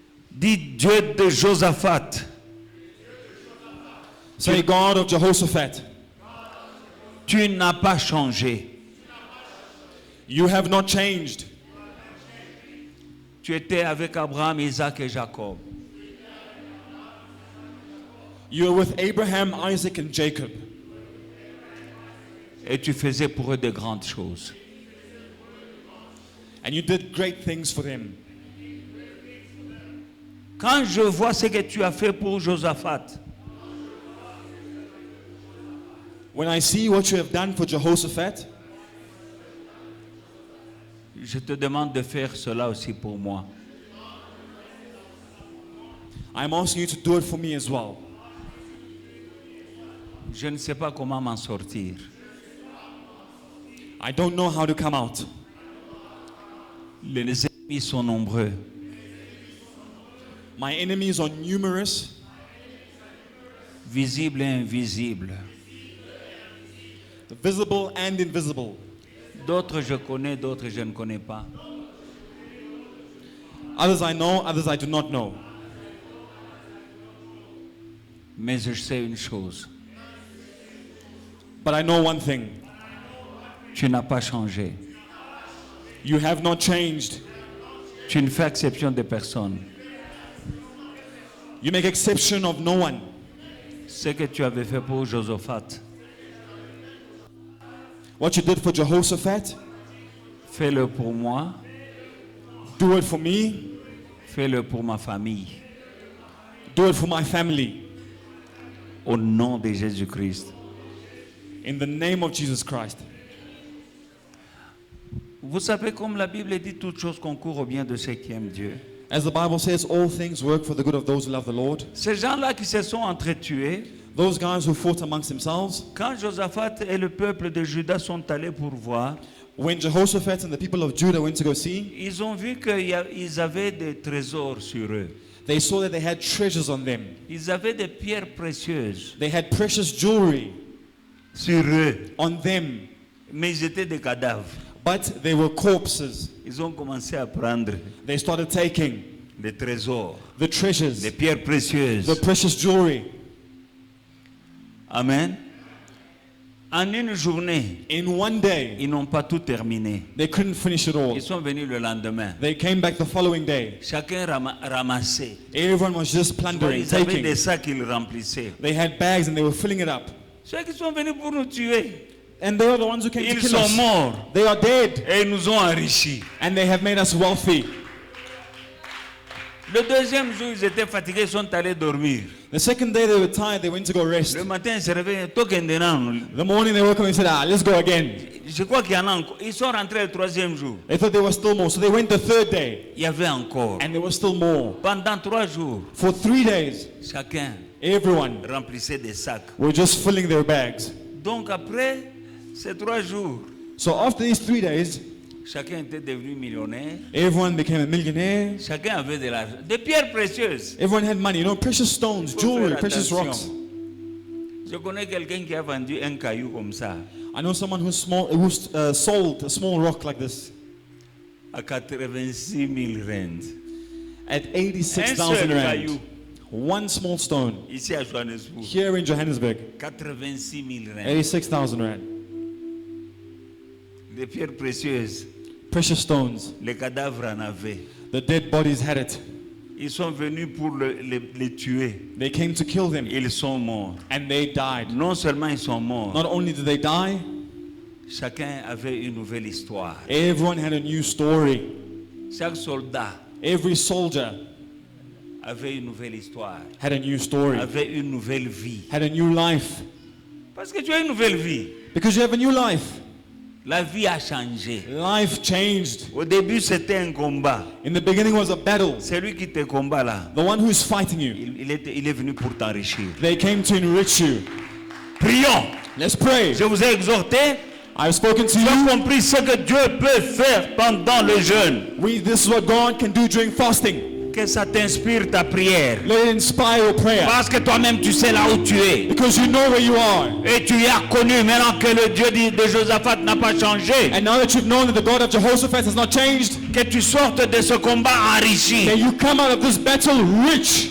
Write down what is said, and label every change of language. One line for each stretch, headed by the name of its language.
French: Dis Dieu de Josaphat.
English: Say, God of Jehoshaphat,
French: Tu n'as pas changé.
English: you have not changed.
French: Tu étais avec Abraham, Isaac et Jacob.
English: You are with Abraham, Isaac, and Jacob.
French: Et tu faisais pour eux de grandes choses.
English: And you did great things for them.
French: Quand je vois ce que tu as fait pour Josaphat,
English: When I see what you have done for Jehoshaphat,
French: je te demande de faire cela aussi pour moi.
English: I'm asking you to do it for me as well.
French: Je ne sais pas comment m'en sortir.
English: I don't know how to come out.
French: Les ennemis sont nombreux.
English: My enemies are numerous,
French: Visibles et invisibles.
English: visible and invisible.
French: D'autres je connais, d'autres je ne connais pas.
English: Others I know, others I do not know.
French: Mais je sais une chose.
English: But I know one thing.
French: Tu n'as pas changé.
English: You have not changed.
French: Tu ne fais exception de personne.
English: You make exception of no one.
French: Ce que tu avais fait pour Josaphat,
English: What you did for Jehoshaphat,
French: fais-le pour moi,
English: do it for me,
French: fais-le pour ma famille.
English: do it for my family.
French: Au nom de Jésus-Christ.
English: In the name of Jesus Christ.
French: Vous savez, comme la Bible dit, toutes choses concourent au bien de ceux qui aiment Dieu.
English: As the Bible says, all things work for the good of those who love the Lord.
French: Ces gens-là qui se sont entretués,
English: Those guys who fought amongst themselves,
French: quand Josaphat et le peuple de Juda sont allés pour voir,
English: when Jehoshaphat and the people of Judah went to go see,
French: ils ont vu qu'ils avaient des trésors sur eux.
English: they saw that they had treasures on them.
French: Ils avaient des pierres précieuses
English: They had precious jewelry
French: sur eux,
English: on them,
French: mais ils étaient des cadavres.
English: but they were corpses.
French: Ils ont commencé à prendre
English: They started taking
French: des trésors,
English: the treasures,
French: des pierres précieuses.
English: the precious jewelry.
French: Amen. En une journée,
English: In one day,
French: ils n'ont pas tout terminé.
English: they couldn't finish it all.
French: Ils sont venus le lendemain.
English: They came back the following day.
French: Chacun ramassait.
English: Everyone was just plundering,
French: Ils avaient
English: taking.
French: des sacs qu'ils remplissaient.
English: They had bags and they were filling it up.
French: Ceux qui sont venus pour nous tuer,
English: And they are the ones who came to
French: ils
English: kill
French: sont
English: us.
French: morts
English: They are dead.
French: et ils nous ont enrichis.
English: And they have made us wealthy.
French: Le deuxième jour, ils étaient fatigués, ils sont allés dormir.
English: The second day they were tired, they went to go rest.
French: Le matin, ils se réveillent. Tokendenan.
English: The morning they woke up and said, let's go again.
French: Je crois qu'il y en a encore. Ils sont rentrés le troisième jour.
English: They thought there was still more. So they went the third day.
French: Il y avait encore.
English: And there was still more.
French: Pendant 3 jours,
English: For 3 days,
French: chacun
English: everyone
French: remplissait des sacs.
English: were just filling their bags.
French: Donc après ces 3 jours,
English: So after these 3 days,
French: chacun était devenu millionnaire.
English: everyone became a millionaire.
French: Chacun avait de l'argent. Des pierres précieuses.
English: Everyone had money. You know, precious stones,
French: Faut
English: jewelry,
French: faire
English: precious
French: attention.
English: rocks.
French: Je connais quelqu'un qui a vendu un caillou comme ça
English: I know someone who sold a small rock like this
French: à 86 000 rentes.
English: at
French: Un
English: 86,000
French: seul
English: rand.
French: caillou.
English: One small stone
French: Ici à Johannesburg,
English: here in Johannesburg,
French: 86 000 rand.
English: 86,000 rand.
French: Des pierres précieuses,
English: Precious stones.
French: les cadavres en avaient.
English: The dead bodies had it.
French: Ils sont venus pour les tuer.
English: They came to kill them
French: Ils sont morts.
English: and they died.
French: Non seulement ils sont morts,
English: Not only did they die,
French: chacun avait une nouvelle histoire.
English: everyone had a new story.
French: Chaque soldat
English: Every soldier
French: avait une nouvelle histoire,
English: had a new story,
French: avait une nouvelle vie.
English: had a new life.
French: Parce que tu as une nouvelle vie.
English: Because you have a new life.
French: La vie a changé.
English: Life changed.
French: Au début, c'était un combat.
English: In the beginning was a battle.
French: Celui qui te combat là,
English: The one who is fighting you,
French: il est venu pour t'enrichir.
English: they came to enrich you.
French: Prions.
English: Let's pray.
French: Je vous ai exhorté.
English: I've spoken to
French: Tu as
English: you.
French: compris ce que Dieu peut faire pendant le jeûne.
English: This is what God can do during fasting.
French: Que ça t'inspire ta prière.
English: Let it inspire your prayer.
French: Parce que toi-même, tu sais là où tu es.
English: Because you know where you are.
French: Et tu as connu maintenant que le Dieu de Josaphat n'a pas changé.
English: And now that you've known that the God of Jehoshaphat has not changed,
French: Que tu sortes de ce combat enrichi.
English: then you come out of this battle rich.